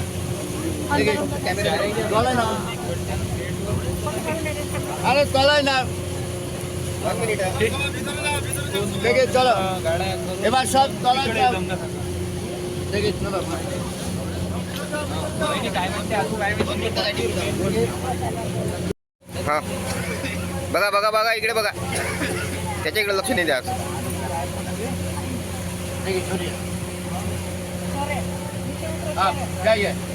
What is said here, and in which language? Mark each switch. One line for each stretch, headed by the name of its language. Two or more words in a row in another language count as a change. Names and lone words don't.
Bangla: দেখি তলায় না। আরে তলায় না। দেখি চলো। এবার সব তলায় যাও। দেখি চলো।
Marathi: हां बघा बघा बघा इकडे बघा. त्याच्या इकडे लक्ष नाही द्या.
Hindi: हाँ जाइए.